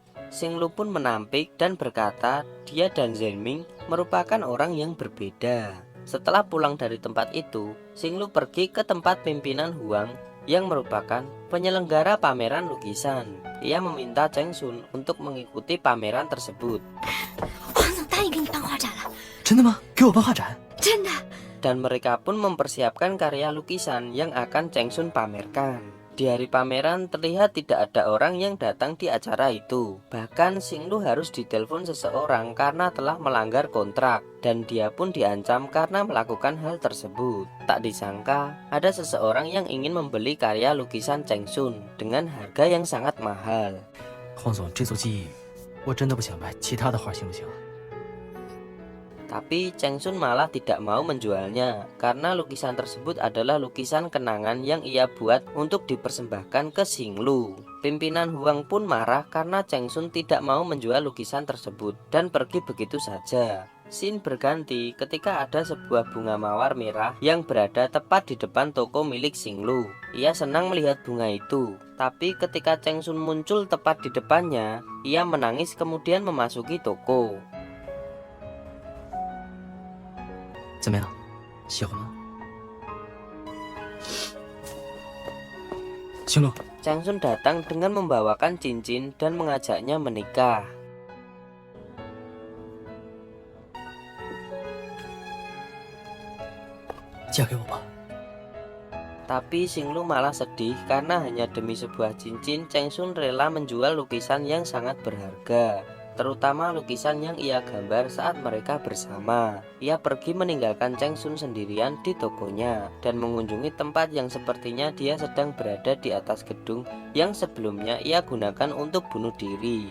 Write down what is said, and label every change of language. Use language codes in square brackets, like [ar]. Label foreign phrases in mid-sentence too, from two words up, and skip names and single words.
[id] Xinglu pun menampik dan berkata dia dan Zhenming merupakan orang yang berbeda. Setelah pulang dari tempat itu, Xinglu pergi ke tempat pimpinan Huang yang merupakan penyelenggara pameran lukisan. Ia meminta Cheng Sun untuk mengikuti pameran tersebut. [zh] 王总答应给你办画展了，真的吗？给我办画展？真的。 [id] Dan mereka pun mempersiapkan karya lukisan yang akan Cheng Sun pamerkan. Di hari pameran terlihat tidak ada orang yang datang di acara itu. Bahkan Xinglu harus ditelepon seseorang karena telah melanggar kontrak, dan dia pun diancam karena melakukan hal tersebut. Tak disangka ada seseorang yang ingin membeli karya lukisan Cheng Sun dengan harga yang sangat mahal. [zh] 黄总，这座记忆我真的不想卖，其他的画行不行？ [id] Tapi Cheng Sun malah tidak mau menjualnya karena lukisan tersebut adalah lukisan kenangan yang ia buat untuk dipersembahkan ke Xinglu. Pimpinan Huang pun marah karena Cheng Sun tidak mau menjual lukisan tersebut dan pergi begitu saja. Scene berganti ketika ada sebuah bunga mawar merah yang berada tepat di depan toko milik Xinglu. Ia senang melihat bunga itu, tapi ketika Cheng Sun muncul tepat di depannya, ia menangis kemudian memasuki toko. [zh] 怎么样，喜欢吗？行路， [id] Cheng Sun datang dengan membawakan cincin dan mengajaknya menikah. [zh] 嫁给我吧。 [id] Tapi Xinglu malah sedih karena hanya demi sebuah cincin Cheng Sun rela menjual lukisan yang sangat berharga, terutama lukisan yang ia gambar saat mereka bersama. Ia pergi meninggalkan Cheng Sun sendirian di tokonya dan mengunjungi tempat yang sepertinya dia sedang berada di atas gedung yang sebelumnya ia gunakan untuk bunuh diri.